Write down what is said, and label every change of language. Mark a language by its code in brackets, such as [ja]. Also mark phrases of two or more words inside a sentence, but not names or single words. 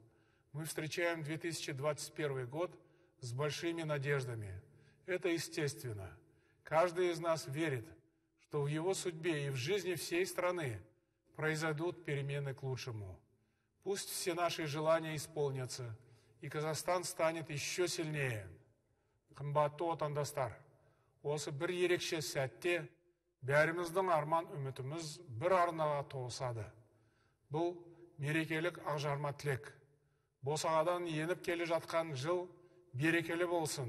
[ru] Мы встречаем 2021 год с большими надеждами. Это естественно. Каждый из нас верит, что в его судьбе и в жизни всей страны произойдут перемены к лучшему. Пусть все наши желания исполнятся, и Казахстан станет еще сильнее. [kk] Қымбатты отандастар, осы бір ерекше сәтте бәріміздің арман үмітіміз бір арнаға тоғысады. Бұл мерекелік ақжарма тілек. Босағадан еніп келе жатқан жыл берекелі болсын.